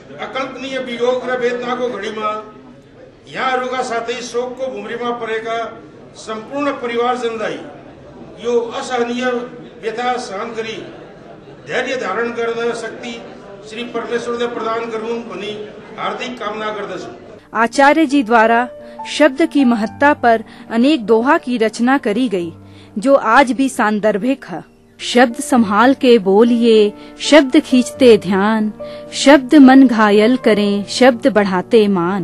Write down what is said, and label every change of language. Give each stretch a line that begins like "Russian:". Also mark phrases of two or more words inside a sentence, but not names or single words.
Nepali: अकल्पनीय वियोग र वेदनाको घडीमा यहाँहरूका साथै शोकको भुम्रीमा परेका सम्पूर्ण परिवारजनलाई यो असहनीय व्यथा सहन गरी धैर्य धारण गर्न शक्ति श्री परमेश्वरले प्रदान गरून् भनी हार्दिक कामना गर्दछु।
Hindi: आचार्य जी द्वारा शब्द की महत्ता पर अनेक दोहा की रचना करी गई, जो आज भी सांदर्भिक है। शब्द संभाल के बोलिए, शब्द खींचते ध्यान, शब्द मन घायल करें, शब्द बढ़ाते मान।